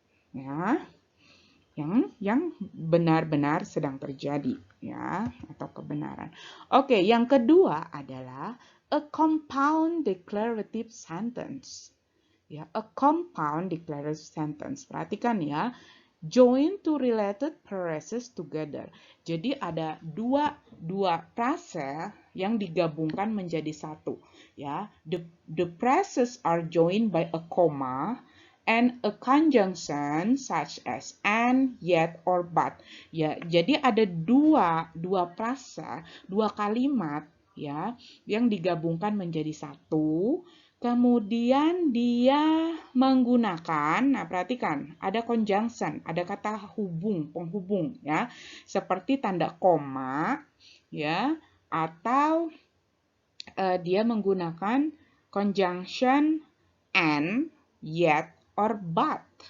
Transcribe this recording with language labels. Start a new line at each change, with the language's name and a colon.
Indonesian: Ya, yang benar-benar sedang terjadi, ya, atau kebenaran. Oke, yang kedua adalah
English: a compound declarative sentence. Ya, a compound declarative sentence.
Indonesian: Perhatikan ya,
English: join two related phrases together.
Indonesian: Jadi ada dua frase yang digabungkan menjadi satu.
English: Ya, the phrases are joined by a comma and a conjunction such as and, yet, or but.
Indonesian: Ya, jadi ada dua frase, dua kalimat ya yang digabungkan menjadi satu. Kemudian dia menggunakan, nah perhatikan, ada conjunction, ada kata hubung, penghubung ya, seperti tanda koma ya, atau dia menggunakan conjunction and, yet, or but.